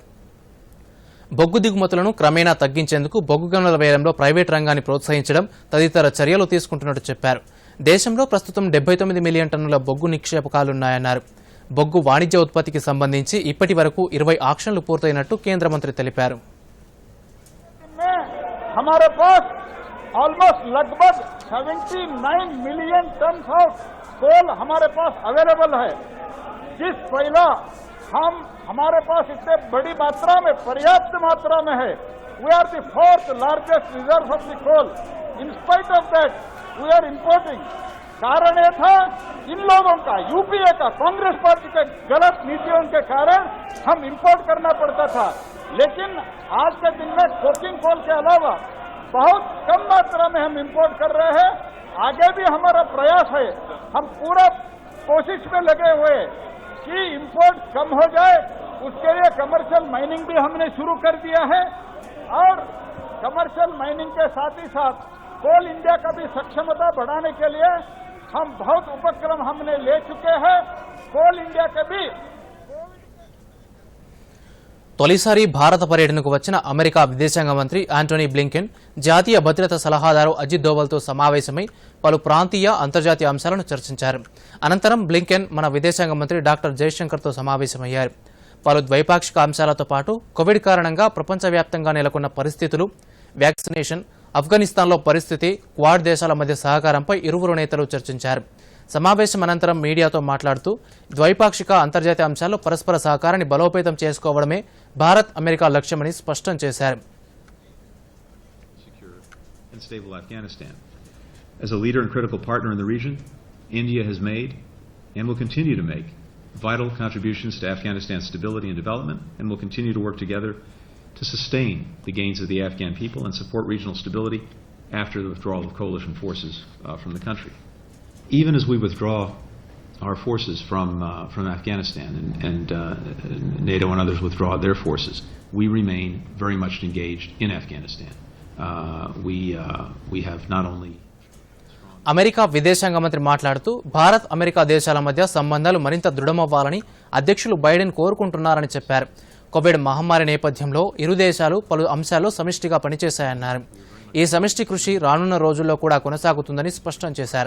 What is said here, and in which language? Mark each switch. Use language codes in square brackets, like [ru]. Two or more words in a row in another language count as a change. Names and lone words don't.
[te] బొగ్గు దిగుమతులను క్రమేణా తగ్గించేందుకు బొగ్గు గనుల వేలంలో ప్రైవేటు రంగాన్ని ప్రోత్సహించడం తదితర చర్యలు తీసుకుంటున్నట్టు చెప్పారు. దేశంలో ప్రస్తుతం 79 మిలియన్ టన్నుల బొగ్గు నిక్షేపకాలున్నాయన్నారు. బొగ్గు వాణిజ్య ఉత్పత్తికి సంబంధించి ఇప్పటి వరకు 20 ఆక్షన్లు పూర్తయినట్టు కేంద్ర మంత్రి తెలిపారు. [hi] ऑलमोस्ट लगभग 79 [en] million ton of coal [hi] हमारे पास अवेलेबल है, जिस पहला हमारे पास इतने बड़ी मात्रा में, पर्याप्त मात्रा में है. [en] We are the 4th largest reserve of the coal. In spite of that we are importing. [hi] कारण यह था इन लोगों का, यूपीए का, कांग्रेस पार्टी के गलत नीतियों के कारण हम इंपोर्ट करना पड़ता था. लेकिन आज के दिन में [en] coking coal [hi] के अलावा बहुत कम मात्रा में हम इंपोर्ट कर रहे हैं. आगे भी हमारा प्रयास है, हम पूरा कोशिश में लगे हुए कि इंपोर्ट कम हो जाए. उसके लिए [en] commercial mining [hi] भी हमने शुरू कर दिया है, और [en] commercial mining [hi] के साथ ही साथ कोल इंडिया का भी सक्षमता बढ़ाने के लिए हम बहुत उपक्रम हमने ले चुके हैं. कोल इंडिया के भी [te] తొలిసారి భారత పర్యటనకు వచ్చిన అమెరికా విదేశాంగ మంత్రి యాంటోనీ బ్లింకెన్ జాతీయ భద్రతా సలహాదారు అజిత్ దోవల్తో సమావేశమై పలు ప్రాంతీయ అంతర్జాతీయ అంశాలను చర్చించారు. అనంతరం బ్లింకెన్ మన విదేశాంగ మంత్రి డాక్టర్ జయశంకర్తో సమావేశమయ్యారు. పలు ద్వైపాక్షిక అంశాలతో పాటు కోవిడ్ కారణంగా ప్రపంచవ్యాప్తంగా నెలకొన్న పరిస్థితులు, వ్యాక్సినేషన్, ఆఫ్ఘనిస్తాన్లో పరిస్థితి, క్వాడ్ దేశాల మధ్య సహకారంపై ఇరువురు నేతలు చర్చించారు. సమావేశం అనంతరం మీడియాతో మాట్లాడుతూ ద్వైపాక్షిక అంతర్జాతీయ అంశాల్లో పరస్పర సహకారాన్ని బలోపేతం చేసుకోవడమే భారత్ అమెరికా లక్ష్యమని స్పష్టం చేశారు. [en] As a leader and critical partner in the region, India has made and will continue to make vital contributions to Afghanistan's stability and development, and will continue to work together to sustain the gains of the Afghan people and support regional stability after the withdrawal of coalition forces from the country. Even as we withdraw our forces from Afghanistan and NATO and others withdraw their forces, we remain very much engaged in Afghanistan. We have not only [te] అమెరికా విదేశాంగ మంత్రి మాట్లాడుతూ భారత్ అమెరికా దేశాల మధ్య సంబంధాలు మరింత దృఢమవ్వాలని అధ్యక్షులు బైడెన్ కోరుకుంటున్నారని చెప్పారు. కోవిడ్ మహమ్మారి నేపథ్యంలో ఇరు దేశాలు పలు అంశాల్లో సమిష్టిగా పనిచేశాయన్నారు. ఈ సమిష్టి కృషి రానున్న రోజుల్లో కూడా కొనసాగుతుందని స్పష్టం చేశారు.